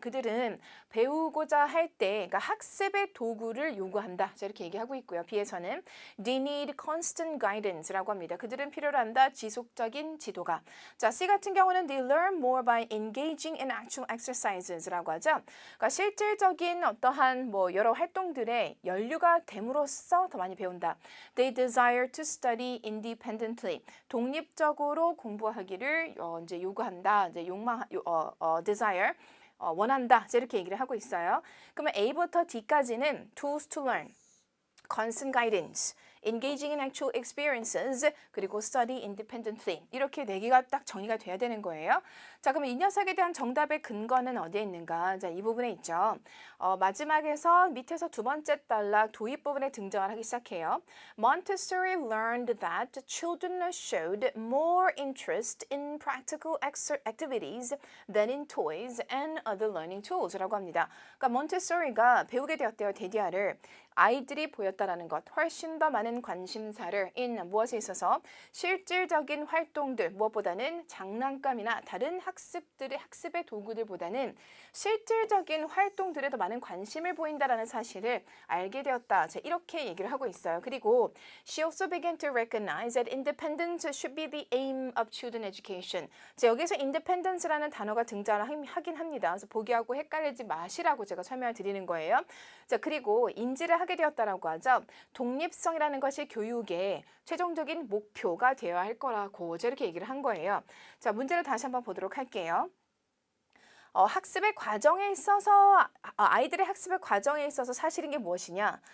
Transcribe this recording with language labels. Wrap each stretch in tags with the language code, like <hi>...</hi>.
<ko>그들은 배우고자 할 때 그러니까 학습의 도구를 요구한다. 자, 이렇게 얘기하고 있고요.</ko> <en>B에서는 they need constant guidance라고 합니다.</en> <ko>그들은 필요로 한다. 지속적인 지도가. 자, C 같은 경우는</ko> <en>they learn more by engaging in actual exercises라고 하죠.</en> <ko>그러니까 실질적인 어떠한 여러 활동들에 연루가 됨으로써 더 많이 배운다.</ko> <en>They desire to study independently.</en> <ko>독립적으로 공부하기를 이제 요구한다. 이제 desire 원한다. 이렇게 얘기를 하고 있어요. 그러면 A부터 D까지는</ko> <en>tools to learn, constant guidance, engaging in actual experiences, 그리고 study independently.</en> <ko>이렇게 네 개가 딱 정의가 돼야 되는 거예요. 자, 그럼 이 녀석에 대한 정답의 근거는 어디에 있는가? 자, 이 부분에 있죠. 마지막에서 밑에서 두 번째 단락 도입 부분에 등장을 하기 시작해요.</ko> <en>Montessori learned that children showed more interest in practical activities than in toys and other learning tools 라고 합니다.</en> <ko>그러니까 몬테소리가 배우게 되었대요. 데디아를. 아이들이 보였다라는 것, 훨씬 더 많은 관심사를 무엇에 있어서 실질적인 활동들, 무엇보다는 장난감이나 다른 학습의 도구들보다는 실질적인 활동들에 더 많은 관심을 보인다라는 사실을 알게 되었다. 자, 이렇게 얘기를 하고 있어요.</ko> <en>그리고 she also began to recognize that independence should be the aim of children education.</en> <ko>자, 여기서 independence라는 단어가 등장을 하긴 합니다. 그래서 보기하고 헷갈리지 마시라고 제가 설명을 드리는 거예요. 자, 그리고 인지를 하게 되었다라고 하죠. 독립성이라는 것이 교육의 최종적인 목표가 되어야 할 거라고 이렇게 얘기를 한 거예요. 자, 문제를 다시 한번 보도록 할게요. 학습의 과정에 있어서 아이들의 학습의 과정에 있어서 사실인 게 무엇이냐?</ko>